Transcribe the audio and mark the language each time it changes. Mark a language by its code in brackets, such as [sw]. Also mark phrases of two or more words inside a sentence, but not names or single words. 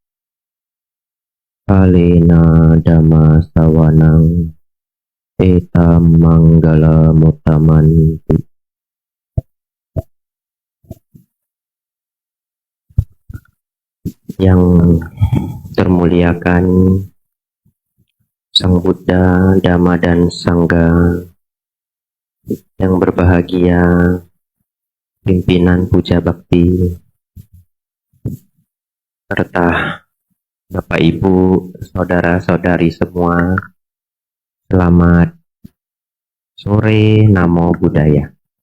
[pi] Kalena dhamma sawanang etam manggala mutamanti. [id] Yang termuliakan Sang Buddha, Dhamma dan Sangha, yang berbahagia pimpinan Puja Bakti, serta Bapak Ibu, saudara-saudari semua, selamat sore, [pi] Namo Buddhaya.